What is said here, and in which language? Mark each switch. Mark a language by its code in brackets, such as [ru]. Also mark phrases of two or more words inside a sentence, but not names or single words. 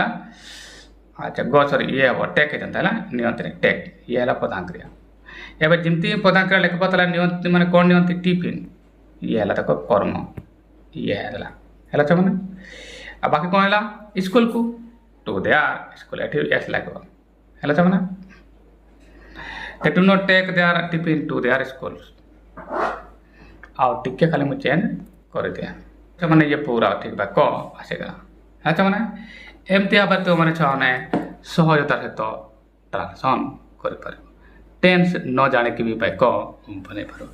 [or] ଆଚ୍ଛା ଗ ସରି ଇଏ ହେବ ଟେକ୍ ହେଇଥାନ୍ତା ହେଲା, ନିଅନ୍ତି ନାହିଁ ଟେକ୍ ଇଏ ହେଲା ପ୍ରଧାନ କ୍ରିୟା। ଏବେ ଯେମିତି ପ୍ରଧାନ କ୍ରିୟା ଲେଖିବ ତାହେଲେ ନିଅନ୍ତି ମାନେ କ'ଣ ନିଅନ୍ତି ଟିଫିନ୍, ଇଏ ହେଲା ଦେଖ କର୍ମ ଇଏ ହେଲା ଛମାନେ। ଆଉ ବାକି କ'ଣ ହେଲା ସ୍କୁଲକୁ [en] to their school [or] ଏଠି ଏସ୍ ଲାଗିବ ହେଲା ଛମାନେ। [en] They do not take their tiffin to their schools। [or] ଆଉ ଟିକେ ଖାଲି ମୁଁ ଚେଞ୍ଜ କରିଦିଏ ଛମାନେ ଇଏ ପୁରା ଠିକ୍ ବାକ୍ୟ ଆସିଗଲା ହେଲା ଛମାନେ। ଏମିତି ଭାବରେ ତୁମମାନେ ଛୁଆମାନେ ସହଜତାର ସହିତ ଟ୍ରାନ୍ସଲେସନ୍ କରିପାରିବ, ଟେନ୍ସ ନ ଜାଣିକି ବି ବାକ୍ୟ ବନେଇ ପାରିବ।